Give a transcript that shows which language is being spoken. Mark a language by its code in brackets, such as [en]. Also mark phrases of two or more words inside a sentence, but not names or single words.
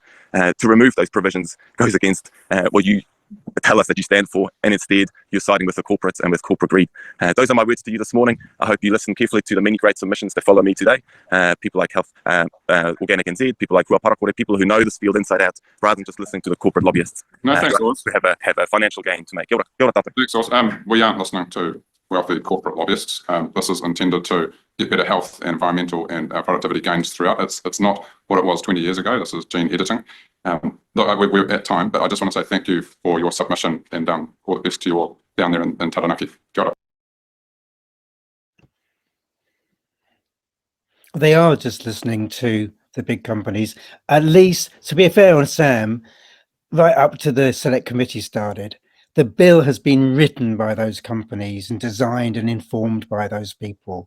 [en] To remove those provisions goes against what you tell us that you stand for, and instead you're siding with the corporates and with corporate greed. Those are my words to you this morning. I hope you listen carefully to the many great submissions that follow me today. People like Health, Organic NZ, people like Hua Parakore, people who know this field inside out, rather than just listening to the corporate lobbyists. No, thanks, Oz. We have a financial gain to make. [mi] Kia ora tata. [en] Thanks, Oz. We aren't listening to wealthy corporate lobbyists. This is intended to get better health and environmental and productivity gains throughout. It's not what it was 20 years ago. This is gene editing. Look, we're at time, but I just want to say thank you for your submission, and all the best to you all down there in Taranaki. [mi] Kia ora. [en] They are just listening to the big companies. At least, to be fair on Sam, right up to the select committee started, the bill has been written by those companies and designed and informed by those people.